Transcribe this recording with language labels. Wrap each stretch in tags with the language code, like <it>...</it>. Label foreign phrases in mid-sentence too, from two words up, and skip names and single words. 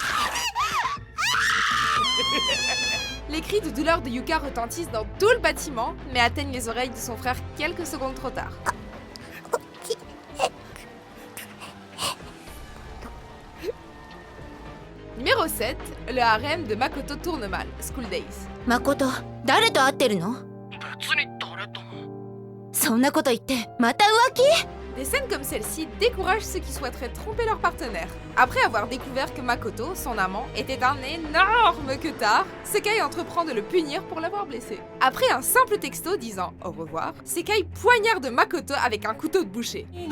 <fr>Les cris de douleur de Yuka retentissent dans tout le bâtiment, mais atteignent les oreilles de son frère quelques secondes trop tard. Numéro 7, le harem de Makoto tourne mal, School Days.</fr> <ja>Makoto, 誰と会ってるの？そんなこと言ってまた浮気？</ja> <fr>Des scènes comme celle-ci découragent ceux qui souhaiteraient tromper leur partenaire. Après avoir découvert que Makoto, son amant, était un énorme queutard, Sekai entreprend de le punir pour l'avoir blessé. Après un simple texto disant au revoir, Sekai poignarde Makoto avec un couteau de boucher.</fr>